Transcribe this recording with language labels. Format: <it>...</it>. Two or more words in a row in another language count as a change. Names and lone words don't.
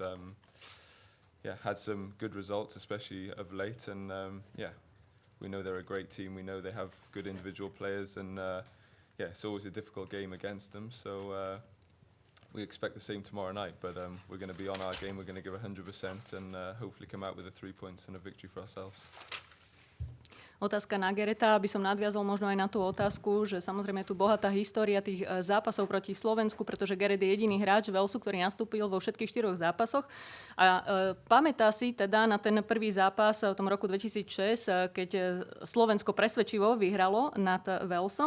<en>Yeah, had some good results, especially of late, and yeah, we know they're a great team. We know they have good individual players, and yeah, it's always a difficult game against them. So we expect the same tomorrow night, but we're going to be on our game. We're going to give 100% and hopefully come out with the 3 points and a victory for ourselves.</en> <sk>Otázka na Gareta, aby som nadviazol možno aj na tú otázku, že samozrejme je tu bohatá história tých zápasov proti Slovensku, pretože Gareth je jediný hráč Walesu, ktorý nastúpil vo všetkých 4 zápasoch. A pamätá si teda na ten prvý zápas v tom roku 2006, keď Slovensko presvedčivo vyhralo nad Walesom.</sk>